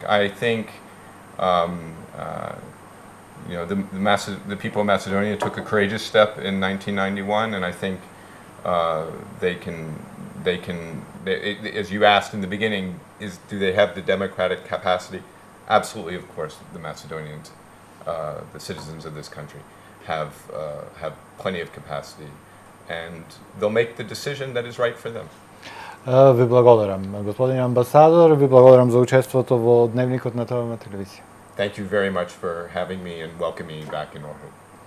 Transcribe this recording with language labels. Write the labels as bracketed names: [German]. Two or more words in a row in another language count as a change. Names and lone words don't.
[English] I think the people of Macedonia took a courageous step in 1991, and I think they can. As you asked in the beginning, do they have the democratic capacity? Absolutely, of course. The Macedonians, the citizens of this country, have plenty of capacity, and they'll make the decision that is right for them. [Macedonian] Ви благодарам, господин амбасадор, ви благодарам за учеството во Дневникот на ТВ телевизија. [English] Thank you very much for having me and welcoming me back in Orhut.